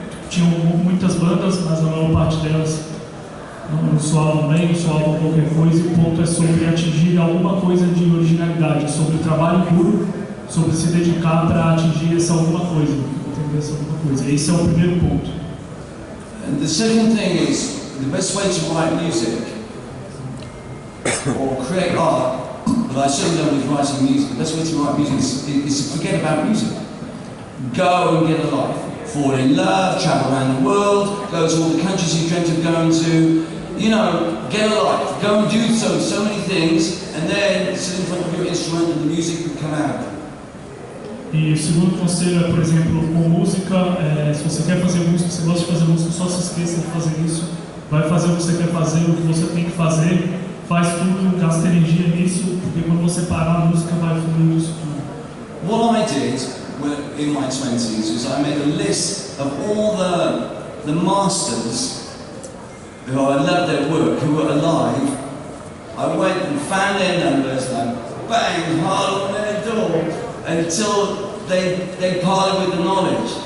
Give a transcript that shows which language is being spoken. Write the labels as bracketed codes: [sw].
[pt] Tinham muitas bandas, mas a maior parte delas não soavam bem, soavam qualquer coisa, e o ponto é sobre atingir alguma coisa de originalidade, sobre trabalho puro, sobre se dedicar para atingir essa alguma coisa, entender essa alguma coisa. Esse é o primeiro ponto. [en] And the second thing is, the best way to write music or create art, but I certainly don't with writing music, the best way to write music is to forget about music. Go and get a life. Fall in love, travel around the world, go to all the countries you dreamt of going to, you know, get a life, go and do so many things, and then sit in front of your instrument and the music will come out. [pt] E o segundo conselho é, por exemplo, com música, se você quer fazer música, se você gosta de fazer música, só se esqueça de fazer isso, vai fazer o que você quer fazer, o que você tem que fazer, faz tudo, gasta energia nisso, porque quando você parar a música vai fluir isso tudo. [en] What I did in my 20s is I made a list of all the masters who I loved their work, who were alive. I went and found their numbers and I banged hard on their door until they parted with the knowledge.